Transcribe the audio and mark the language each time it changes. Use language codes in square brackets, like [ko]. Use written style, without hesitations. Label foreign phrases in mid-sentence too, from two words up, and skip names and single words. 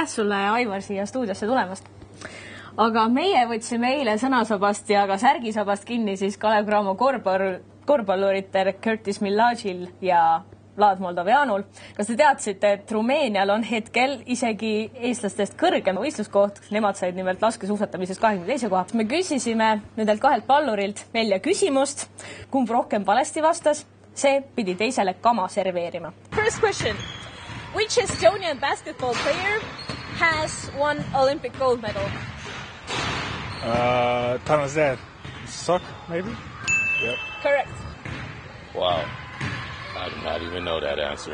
[et] sulle, Aivar, siia stuudiosse tulemast. Aga meie võtsime eile sõnasabast ja ka särgisabast kinni siis Kalev Cramo korvpalluritel Curtis Millagil ja Vlad Moldoveanul. Kas te teadsite, et Rumeenial on hetkel isegi eestlastest kõrgem võistluskoht? Nemad said nimelt laskesuusatamises 22. koha. Me küsisime nendelt 2 pallurilt välja küsimust, kumb rohkem valesti vastas, see pidi teisele kama serveerima. [en] First question. Which Estonian basketball player has won Olympic gold medal? Tanase Sok, maybe? Yep. Correct. Wow. I do not even know that answer.